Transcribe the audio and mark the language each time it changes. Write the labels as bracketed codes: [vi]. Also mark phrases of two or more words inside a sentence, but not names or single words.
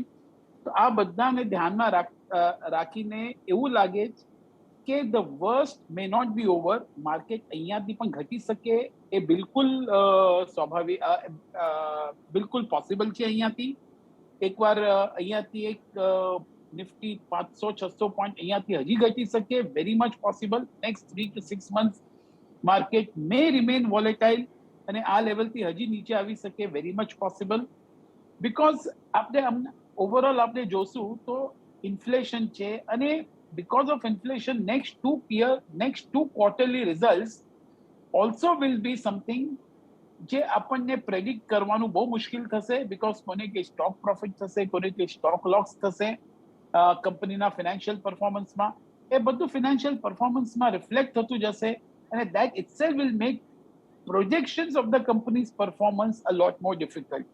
[gu] તો આ બધાને ધ્યાનમાં રાખીને એવું લાગે છે કે [en] the worst may not be over. [gu] માર્કેટ અહીંયાથી પણ ઘટી શકે એ બિલકુલ સ્વાભાવિક, બિલકુલ પોસિબલ છે. અહીંયાથી એકવાર અહીંયાથી એક નિફ્ટી 500-600 પોઈન્ટ અહીંયાથી હજી ઘટી શકે, [en] very much possible. next 3 to 6 months market may remain volatile, [gu] અને આ લેવલથી હજી નીચે આવી શકે, [en] very much possible. [gu] બીકોઝ આપણે ઓવરઓલ આપણે જોશું તો ઇન્ફ્લેશન છે, અને [en] because of inflation, next two quarterly results also will be something [gu] જે આપણને પ્રેડિક્ટ કરવાનું બહુ મુશ્કેલ થશે, બીકોઝ કોને કે સ્ટોક પ્રોફિટ થશે, કોને કે સ્ટોક લોસ થશે કંપનીના ફિનાન્શિયલ પરફોર્મન્સમાં. એ બધું ફિનાન્શિયલ પરફોર્મન્સમાં રિફ્લેક્ટ થતું જશે, અને [en] that itself will make projections of the company's performance a lot more difficult.